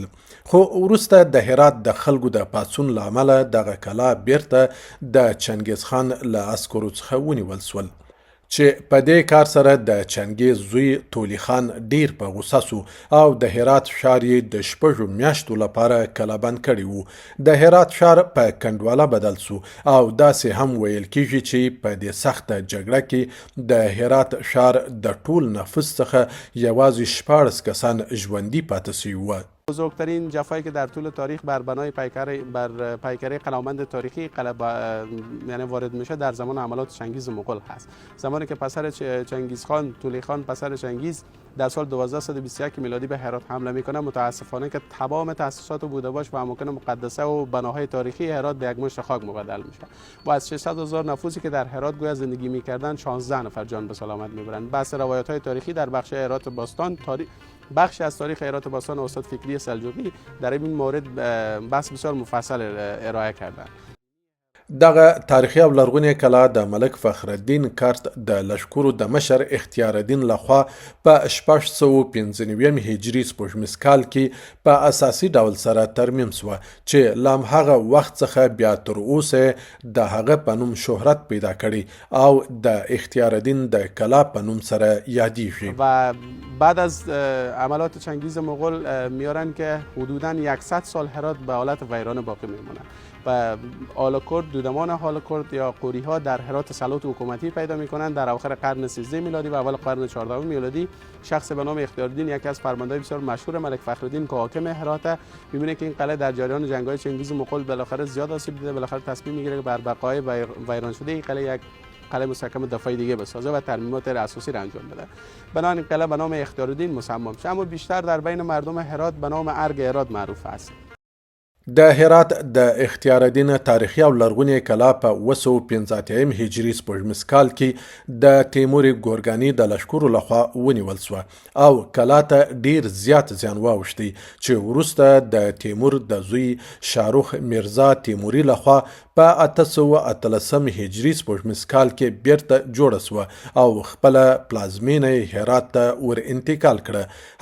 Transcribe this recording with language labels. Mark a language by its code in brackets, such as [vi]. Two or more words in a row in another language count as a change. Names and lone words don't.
[ps] خو وروسته د هرات د خلکو د پاڅون له امله دغه کلا بیرته د چنګیز خان له عسکرو څخه ونیول سول چې په دې کار سره د چنګیز زوی تولی خان ډیر په غوسه سو او د هرات ښار یې د 6 میاشتو لپاره کلابند کړی وو. د هرات ښار په کنډواله بدل سو او داسې هم ویل کیږي چې په دې سخته جګړه کې د هرات ښار د ټول نفوس څخه یوازې 14 کسان ژوندي پاتې سوي وو. [fa] بزرگترین جفایی که در طول تاریخ بر بنای پیکره قلمند تاریخی یعنی وارد میشه در زمان حملات چنگیز مغول هست. زمانی که پسر چنگیز خان، تولی خان پسر چنگیز در سال 1221 میلادی به هرات حمله میکنه، متاسفانه که تمام تاسیسات و بوده‌باش و اماکن مقدسه و بناهای تاریخی هرات به یک مشت خاک مبدل میشه و از 600,000 نفوسی که در هرات گویا زندگی میکردن 16 نفر جان به سلامت میبرند. بحث روایت‌های تاریخی در بخش هرات باستان بخشی از تاریخ هرات باستان استاد فکری سلجوقی در این مورد بحث بسیار مفصل ارائه کردند. [ps] دغه تاریخي او لرغونې کلا د ملک فخرالدین کارت د لشکرو د مشر اختیار الدین لخوا په 1695 هجري سپوږمیز کال کې په اساسي ډول سره ترمیم سوه چې له همهغه وخت څخه بیا تر اوسه د هغه په نوم شهرت پیدا کړي او د اختیار الدین د کلا په نوم سره یادیږي. [fa] و بعد از عملات چنگیز مغول میارن که حدوداً 100 سال هرات به حالت ویرانه باقی میمونه و آل کرد، دودمان آل کرد یا قوری ها در هرات سلطنت حکومتی پیدا میکنند. در اواخر قرن 13 میلادی و اول قرن 14 میلادی شخص به نام اختیار الدین، یکی از فرماندهان بسیار مشهور ملک فخرالدین که حاکم هرات، میبینه که این قلعه در جریان جنگ‌های چنگیز مغول بالاخره زیاد آسیب دیده، بالاخره تصمیم میگیره که بر بقای ویران شده این قلعه یک قلعه مستحکم دفاعی دیگه بسازه و ترمیمات اساسی را انجام بده. بنابراین قلعه به نام اختیار الدین مصمم شد، اما بیشتر در بین مردم هرات به نام ارگ هرات معروف است. [ps] د هرات د اختیار الدین تاریخي او لرغونې کلا په 215 هجري سپوږمیز کال کې د تیمور ګورګاني د لشکرو لخوا ونیول شوه او کلا ته ډیر زیات زیان واوښتی چې وروسته د تیمور د زوی شاروخ میرزا تیموري لخوا په 813 هجري سپوږمیز کال کې بیرته جوړه شوه او خپله پلازمینه هرات ته ور انتقال کړه.